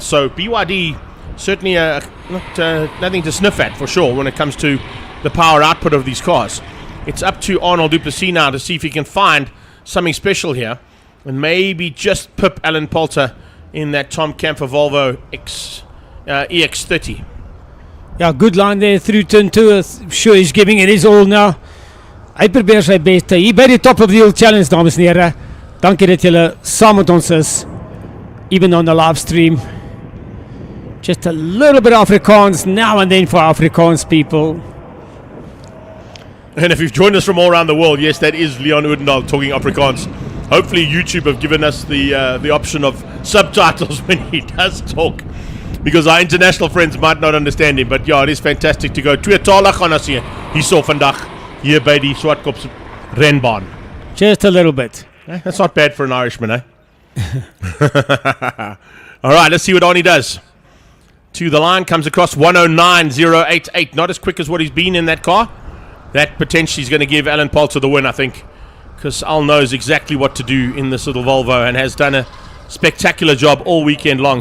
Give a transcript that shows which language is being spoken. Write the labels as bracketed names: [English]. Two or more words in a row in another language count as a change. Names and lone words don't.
[English] So BYD certainly nothing to sniff at for sure when it comes to the power output of these cars. It's up to Arnold du Plessis now to see if he can find something special here and maybe just pip Alan Poulter in that Tom Camphor Volvo EX30. Yeah, good line there through turn 2. I'm sure he's giving it his all now. [Afrikaans] Hy probeer sy beste. Hier by die [English] top of the hill challenge, [Afrikaans] dames en here. Dankie dat julle saam met ons is, [English] even on the live stream. Just a little bit of Afrikaans now and then for Afrikaans people. And if you've joined us from all around the world, yes, that is Leon Oudendal talking Afrikaans. Hopefully YouTube have given us the option of subtitles when he does talk, because our international friends might not understand him. But yeah, it is fantastic to go [Afrikaans] tweetalig gaan as hier so vandag hier by die Zwartkops renbaan. [English] Just a little bit. That's not bad for an Irishman, eh? All right, let's see what Arnie does. To the line, comes across 109.088. Not as quick as what he's been in that car. That potentially is going to give Alan Poulter the win, I think, because Al knows exactly what to do in this little Volvo and has done a spectacular job all weekend long.